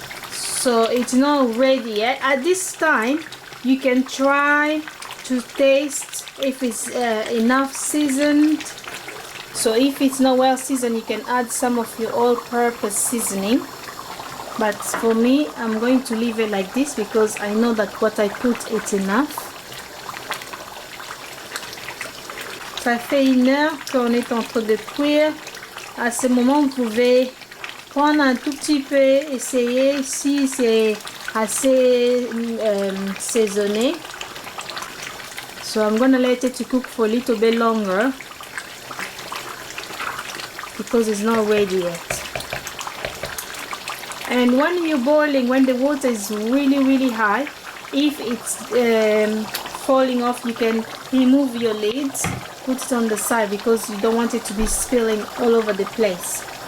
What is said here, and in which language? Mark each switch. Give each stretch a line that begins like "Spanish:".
English: So it's not ready yet. At this time, you can try to taste if it's enough seasoned. So if it's not well seasoned, you can add some of your all-purpose seasoning. But for me, I'm going to leave it like this because I know that what I put is enough.
French: Ça fait 1 heure qu'on est en train de cuire. À ce moment, vous pouvez prendre un tout petit peu, essayer si c'est assez saisonné.
English: So I'm gonna let it to cook for a little bit longer because it's not ready yet. And when you're boiling, when the water is really high, if it's falling off, you can remove your lids, put it on the side because you don't want it to be spilling all over the place.